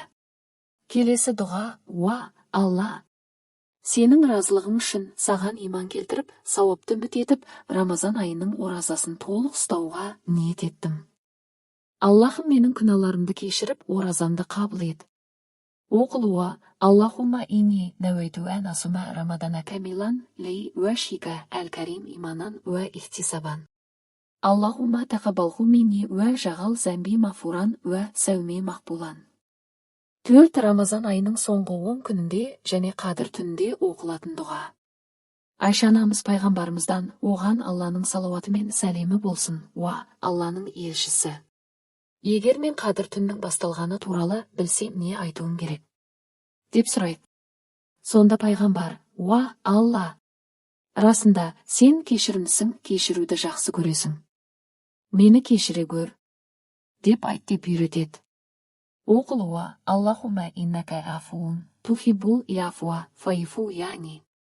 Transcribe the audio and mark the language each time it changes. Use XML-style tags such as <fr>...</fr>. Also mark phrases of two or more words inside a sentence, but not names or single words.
<kk>Келесі дұға, уа, Алла! Сенің разылығың үшін саған иман келтіріп, сауапты үміт етіп, Рамазан айының оразасын толық ұстауға ниет еттім. Аллахым менің күнәларымды кешіріп, оразамды қабыл ет. Оқылуы,</kk> <ar>اللهم إني نويت أن أصوم رمضان كاملا لوجهك الكريم إيمانا واحتسابا. اللهم تقبله مني واجعل ذنبي مغفورا وصومي مقبولا.</ar> <kk>4 Рамазан айының соңғы 10 күнінде және қадір түнінде оқылатын дұға. Айша анамыз пайғамбарымыздан, оған Алланың салауаты мен сәлемі болсын, уа, Алланың елшісі. Егер мен қадір түннің басталғаны туралы білсем не айтуым керек? Деп сұрайды. Сонда пайғамбар, уа, Алла! Расында, сен кешірімсің, кешіруді жақсы көресің. Мені кешіре көр. Деп айт деп үйретеді. Оқылуы,</kk> <ar>اللهم إنك عفو تحب العفو فاعف عني.</ar>